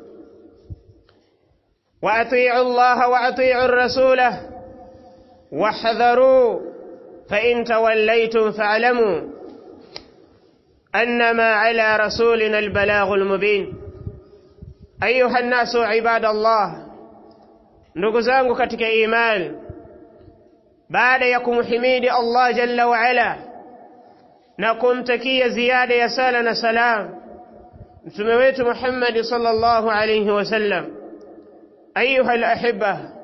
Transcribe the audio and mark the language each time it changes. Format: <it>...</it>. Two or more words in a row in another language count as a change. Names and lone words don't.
<ar>وأطيعوا الله وأطيعوا الرسول واحذروا، فإن توليتم فاعلموا أنما على رسولنا البلاغ المبين. أيها الناس عباد الله،</ar> <sw>ndugu zangu katika imani, baada ya kumhimidi</sw> <ar>الله جل وعلا</ar> <sw>na kumtakia ziada ya sala na salam mtume wetu Muhammad</sw> <ar>صلى الله عليه وسلم, أيها الأحبة,</ar>